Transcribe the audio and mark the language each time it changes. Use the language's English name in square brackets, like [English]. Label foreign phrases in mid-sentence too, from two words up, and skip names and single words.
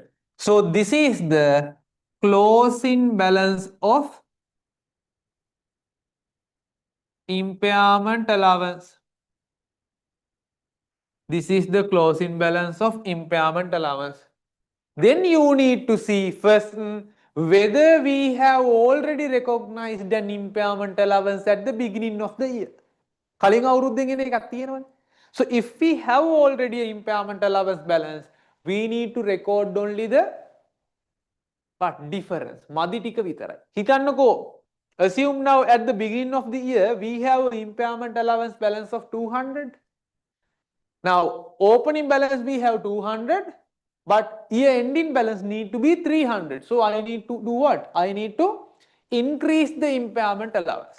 [English] So this is the closing balance of impairment allowance. This is the closing balance of impairment allowance. Then you need to see first whether we have already recognized an impairment allowance at the beginning of the year. [Sinhala] කලින් අවුරුද්දෙන් එන එකක් තියෙනවනේ. [English] So if we have already an impairment allowance balance, we need to record only the difference. [Sinhala] මදි ටික විතරයි. හිතන්නකෝ. [English] Assume now at the beginning of the year we have an impairment allowance balance of 200. Now opening balance we have 200, but year ending balance need to be 300. So I need to do what? I need to increase the impairment allowance.